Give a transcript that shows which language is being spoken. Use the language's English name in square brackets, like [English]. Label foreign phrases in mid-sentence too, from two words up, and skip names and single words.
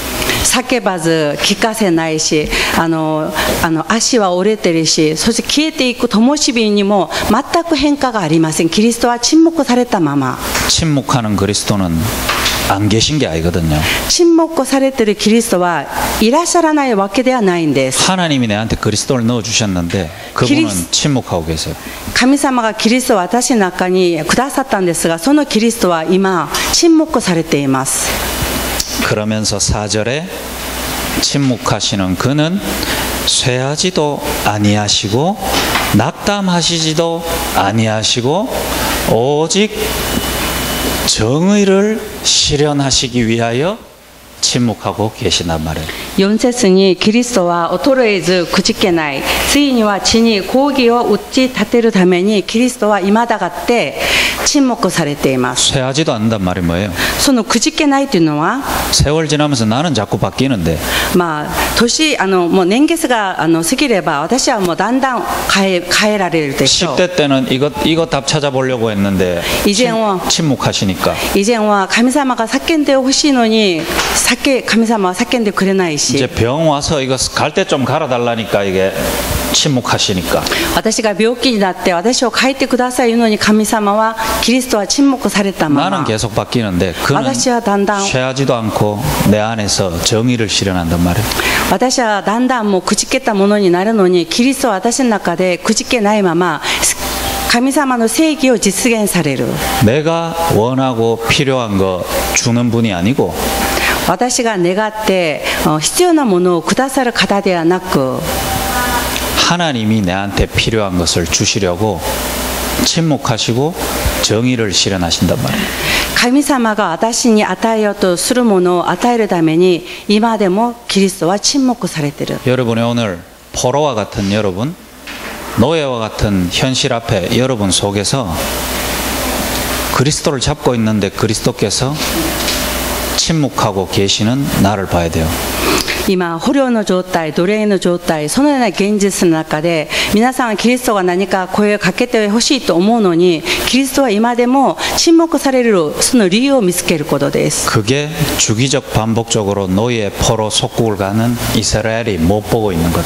[Japanese] 叫ばず聞かせないし足は折れてるし、そして消えていく灯火にも全く変化がありません。キリストは沈黙されたまま。 [Korean] 침묵하는 그리스도는 안 계신 게 아니거든요. [Japanese] 沈黙されてるキリストはいらっしゃらないわけではないんです。 [Korean] 하나님이 내한테 그리스도를 넣어주셨는데 그분은 침묵하고 계세요. [Japanese] 神様がキリストを私の中にくださったんですが、そのキリストは今沈黙されています。 [Korean] 그러면서 4절에 침묵하시는 그는 쇠하지도 아니하시고 낙담하시지도 아니하시고 오직 정의를 실현하시기 위하여 침묵하고 계시단 말이에요. [Japanese] 4 節にキリストは衰えずくじけない、ついには地に抗議を打ち立てるためにキリストは今だがって沈黙されています。 [Korean] 쇠하지도 않는단 말이 뭐예요? [Japanese] そのくじけないというのは [Korean] 세월 지나면서 나는 자꾸 바뀌는데 [Japanese] 年もう年月が過ぎれば私はもうだんだん変えられるでしょう。 [Korean] 10대 때는 이거 답 찾아보려고 했는데 침묵하시니까 [Japanese] 以前は神様が叫んでほしいのに神様は叫んでくれないし、 [Korean] 이제 병 와서 이거 갈 때 좀 갈아달라니까 이게 침묵하시니까 [Japanese] 私が病気になって私を変えてくださいのに神様はキリストは沈黙されたま [Korean] 나는 [Japanese] ま [Korean] 계속 바뀌는데 그는 [Japanese] 私はだんだん [Korean] 쇠하지도 않고 내 안에서 정의를 실현한단 말이에요. [Japanese] 私はだんだんもうくじけたものになるのにキリストは私の中でくじけないまま神様の正義を実現される。 [Korean] 내가 원하고 필요한 거 주는 분이 아니고 [Japanese] 私が願って必要なものをくださる方ではなく [Korean] 하나님이 내한테 필요한 것을 주시려고 침묵하시고 정의를 실현하신단 말이에요. [Japanese] 神様が私に与えようとするものを与えるために今でもキリストは沈黙されている。 [Korean] 여러분이 오늘 포로와 같은 여러분, 노예와 같은 현실 앞에 여러분 속에서 그리스도를 잡고 있는데 그리스도께서 침묵하고 계시는 나를 봐야 돼요. [Japanese] 今、捕虜の状態、奴隷の状態、そのような現実の中で、皆さんはキリストが何か声をかけてほしいと思うのに、キリストは今でも沈黙される、その理由を見つけることです。 [Korean] 그게 주기적 반복적으로 노예 포로 속국을 가는 이스라엘이 못 보고 있는 거다.